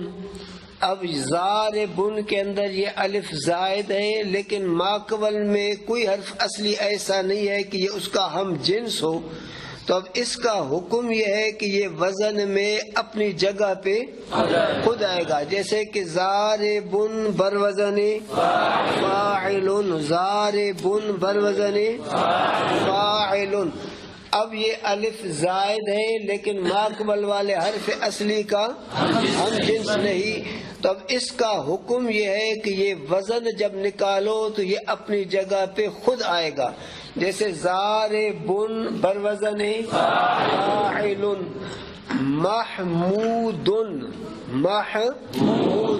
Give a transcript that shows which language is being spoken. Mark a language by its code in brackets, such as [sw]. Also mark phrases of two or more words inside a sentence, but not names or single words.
[ur] اب زاربن کے اندر یہ الف زائد ہے لیکن ماقبل میں کوئی حرف اصلی ایسا نہیں ہے کہ یہ اس کا ہم جنس ہو، تو اب اس کا حکم یہ ہے کہ یہ وزن میں اپنی جگہ پہ خود آئے گا، جیسے کہ زاربن بر وزن فاعل، زاربن بر وزن فاعل۔ اب یہ الف زائد ہے لیکن ماقبل والے حرف اصلی کا ہم جنس نہیں، تو اب اس کا حکم یہ ہے کہ یہ وزن جب نکالو تو یہ اپنی جگہ پہ خود آئے گا، جیسے زاربن بر وزن فاعل، محمود محمود۔